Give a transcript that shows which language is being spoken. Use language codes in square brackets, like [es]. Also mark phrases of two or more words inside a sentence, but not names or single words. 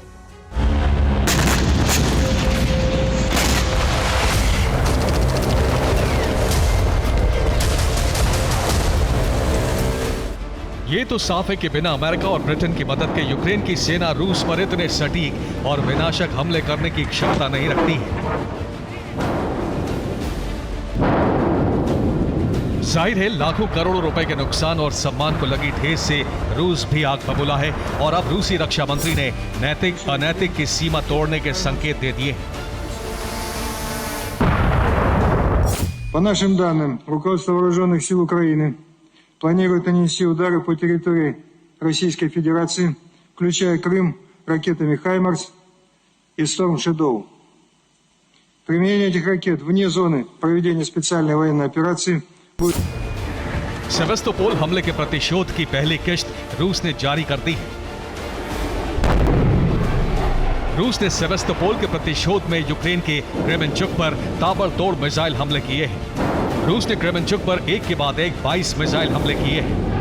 [hi] ये तो साफ है कि बिना अमेरिका और ब्रिटेन की मदद के यूक्रेन की सेना रूस पर इतने सटीक और विनाशक हमले करने की क्षमता नहीं रखती है। जाहिर है लाखों करोड़ों रुपए के नुकसान और सम्मान को लगी ठेस से रूस भी आग बबूला है और अब रूसी रक्षा मंत्री ने नैतिक अनैतिक की सीमा तोड़ने के संकेत दे दिए हैं। [ru] По нашим данным, руководство вооруженных сил Украины планирует нанести удары по территории Российской Федерации, включая Крым, ракетами «Хаймарс» и «Storm Shadow». Применение этих ракет вне зоны проведения специальной военной операции будет... [hi] सेवेस्तोपोल हमले के प्रतिशोध की पहली किश्त रूस ने जारी कर दी है। रूस ने सेवेस्तोपोल के प्रतिशोध में यूक्रेन के क्रेमेंचुक पर ताबड़तोड़ मिसाइल हमले किए हैं। रूस ने क्रेमेंचुक पर एक के बाद एक 22 मिसाइल हमले किए हैं।